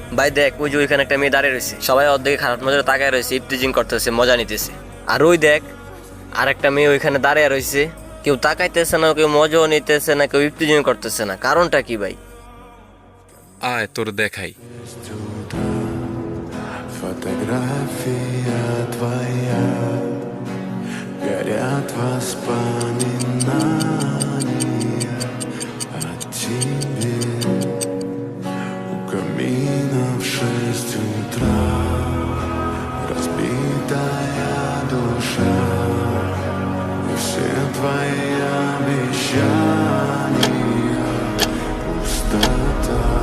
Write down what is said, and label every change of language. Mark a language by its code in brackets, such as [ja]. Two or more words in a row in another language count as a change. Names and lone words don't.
[bn] ভাই দেখ, ওই যে ওইখানে একটা মেয়ে দাঁড়িয়ে রয়েছে, সবাই অর্ধেকে খারাপ নজরে তাকায় রয়েছে, ইফটিজিং করতেছে, মজা নিতেছে। আর ওই দেখ আর একটা মেয়ে ওইখানে দাঁড়িয়ে রয়েছে, কেউ তাকাইতেছে না, কেউ মজাও নিতেছে না, কেউ ইফটিজিং করতেছে না। কারণটা কি ভাই? আয় তোর দেখাই। [ru] Фотография твоя, горят воспоминания о тебе. У камина в 6 утра разбитая душа, и все твои обещания пустота.